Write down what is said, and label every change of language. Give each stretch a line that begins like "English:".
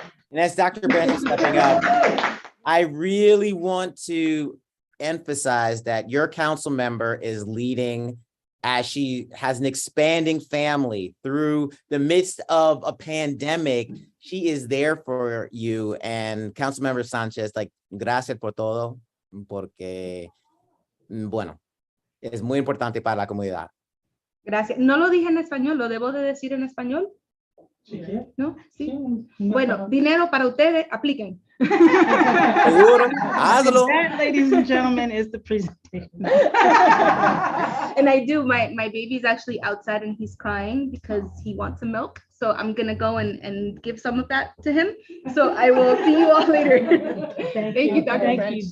English: And as Dr. Branch is stepping up, I really want to emphasize that your council member is leading as she has an expanding family through the midst of a pandemic. She is there for you.
Spanish: And Councilmember Sanchez, gracias por todo, porque, bueno, es muy importante para la comunidad. Gracias. No lo dije en español, ¿lo debo de decir en español? Sí. ¿No? Sí. Bueno, dinero para ustedes, apliquen. Seguro, hazlo.
English: That, ladies and gentlemen, is the presentation. And I do, my baby's actually outside and he's crying because he wants some milk. So I'm gonna go and give some of that to him. So I will see you all later. Thank you, Dr. Branch.